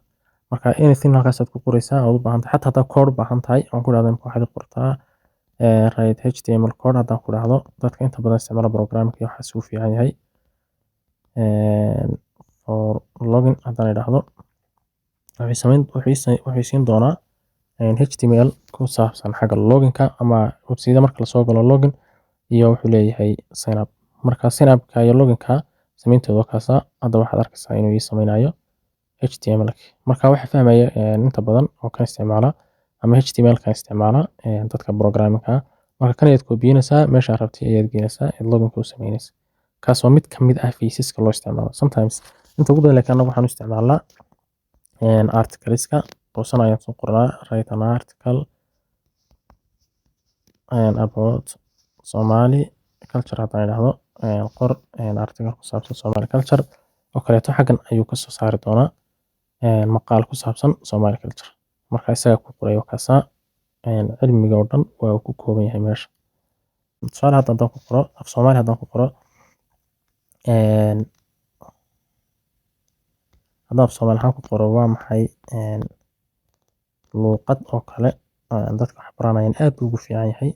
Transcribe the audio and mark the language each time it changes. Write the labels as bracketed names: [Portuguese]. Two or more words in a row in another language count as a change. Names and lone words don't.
[Somali] Marka anything halkaas aad ku qoraysaa aad u baahan tahay xataa haddaad code u baahan tahay aan ku dhahdo waxaad qortaa [English] write HTML code [Somali] haddaan ku dhahdo dadka inta badan isticmaala programming waxaas uu fiican yahay. [English] For login [Somali] haddaan idhaahdo wuxuu siin doonaa HTML ku saabsan xagga login-ka ama website marka la soo galo login iyo wuxuu leeyahay [English] sign up. [Somali] Marka [English] sign up-ka [Somali] iyo login-ka sameynteedu kaasa hadda waxaad arkaysaa inuu ii sameynayo HTML. Marka waxa fahmaya inta badan oo kan isticmaala ama HTML-ka isticmaala dadka programming-ka. Marka kan ayaad koobiyeysaa meesha aad rabtay ayaad gelinaysaa login-ka u sameynaysaa. Kaas waa mid ka mid ah phases-ka loo isticmaalo. Sometimes inta ugu badan laakiin anagu waxaan u isticmaalnaa articles-ka toosan ayaan soo qornaa [English] write an article about Somali culture [Somali] haddaan idhaahdo qor article ku saabsan [English] Somali culture [Somali] oo kaleeto xaggan ayuu ka soo saari doonaa maqaal ku saabsan [English] Somali culture. [Somali] Marka isaga ku qoray wakaasa cilmiga oo dhan waa uu ku kooban yahay meesha. Tusaale haddaan ku qoro af Somali haddaan ku qoro haddaan af Somali ku qoro waa maxay luqad oo kale dadka wax baranayaan aad ugu fiican yahay.